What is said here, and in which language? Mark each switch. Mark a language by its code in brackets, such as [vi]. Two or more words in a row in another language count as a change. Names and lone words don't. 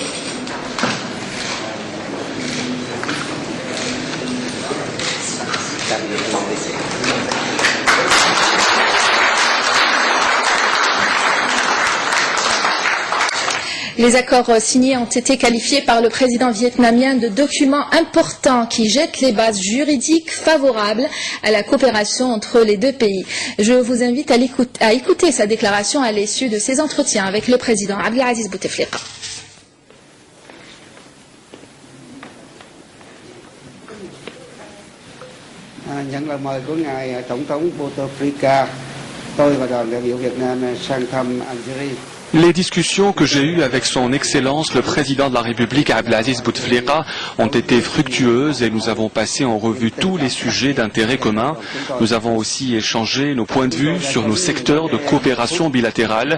[fr] Les accords signés ont été qualifiés par le président vietnamien de documents importants qui jettent les bases juridiques favorables à la coopération entre les deux pays. Je vous invite à écouter sa déclaration à l'issue de ses entretiens avec le président Abdelaziz Bouteflika. [vi] Nhận lời mời của ngài Tổng thống Bouteflika, tôi và đoàn đại biểu Việt Nam sang thăm Algérie. [fr] Les discussions que j'ai eues avec son Excellence, le Président de la République Abdelaziz Bouteflika, ont été fructueuses et nous avons passé en revue tous les sujets d'intérêt commun. Nous avons aussi échangé nos points de vue sur nos secteurs de coopération bilatérale.